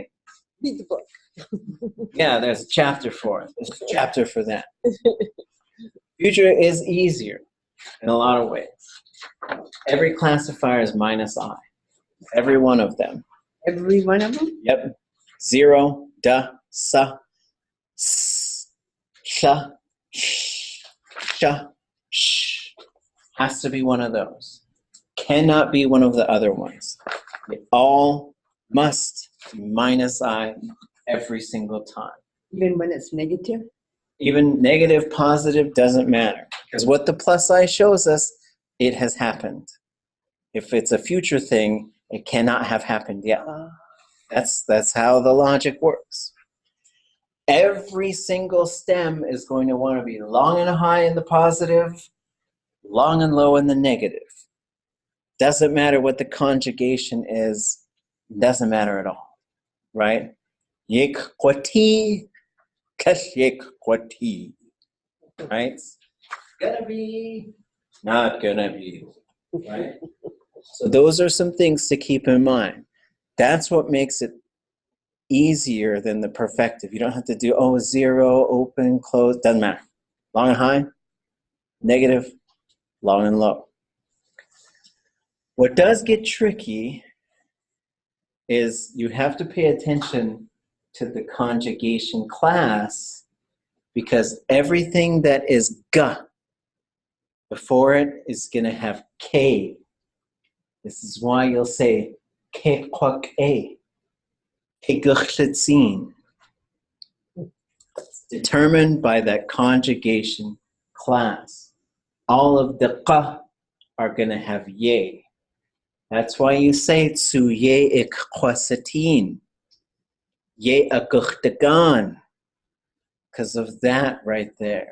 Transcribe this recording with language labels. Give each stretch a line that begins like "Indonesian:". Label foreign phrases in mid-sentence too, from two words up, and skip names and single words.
English: Read the book. Yeah, there's a chapter for it. There's a chapter for that. Future is easier in a lot of ways. Every classifier is minus I. Every one of them. Every one of them? Yep. 0,
Tlingit: da, sa, s, sha, sh, sha, sh.
English: Has to be one of those. Cannot be one of the other ones. They all must be minus I every single time. Even when it's negative? Even negative, positive, doesn't matter. Because what the plus I shows us, it has happened. If it's a future thing, it cannot have happened yet. That's how the logic works. Every single stem is going to want to be long and high in the positive, long and low in the negative. Doesn't matter what the conjugation is, doesn't matter at all, right?
Tlingit: Yek kwati, kash yek kwati,
English: right? Gonna be, not gonna be, right? So those are some things to keep in mind. That's what makes it easier than the perfective. You don't have to do, 0, open, close, doesn't matter. Long and high, negative, long and low. What does get tricky is you have to pay attention to the conjugation class, because everything that is ga before it is going to have k. This is why you'll say
Tlingit: ke kwak a, ke Aak'wtaatseen.
English: It's determined by that conjugation class. All of the qa are going to have ye. That's why you say
Tlingit: tsu ye Aak'wtaatseen, ye Aak'wtaagan,
English: because of that right there.